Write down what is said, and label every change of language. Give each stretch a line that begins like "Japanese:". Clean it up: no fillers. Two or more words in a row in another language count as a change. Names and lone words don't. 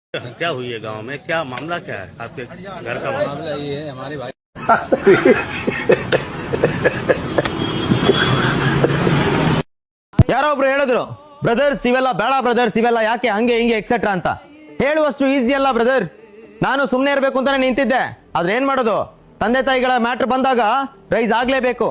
Hindi: क्या हुई है गांव में, क्या मामला क्या है आपके घर का मामला? ये है हमारे भाई
Kannada: ಯಾರೋ ಒಬ್ರು ಹೇಳಿದ್ರು ಬ್ರದರ್ಸ್ ಇವೆಲ್ಲ ಬೇಡ ಬ್ರದರ್ಸ್ ಇವೆಲ್ಲ ಯಾಕೆ ಹಂಗೆ ಹಿಂಗೆ ಎಕ್ಸೆಟ್ರಾ ಅಂತ. ಹೇಳುವಷ್ಟು ಈಸಿ ಅಲ್ಲ ಬ್ರದರ್. ನಾನು ಸುಮ್ಮನೆ ಇರಬೇಕು ಅಂತಾನೆ ನಿಂತಿದ್ದೆ, ಆದ್ರೆ ಏನ್ ಮಾಡೋದು, ತಂದೆ ತಾಯಿಗಳ ಮ್ಯಾಟ್ರ್ ಬಂದಾಗ ರೈಸ್ ಆಗ್ಲೇಬೇಕು.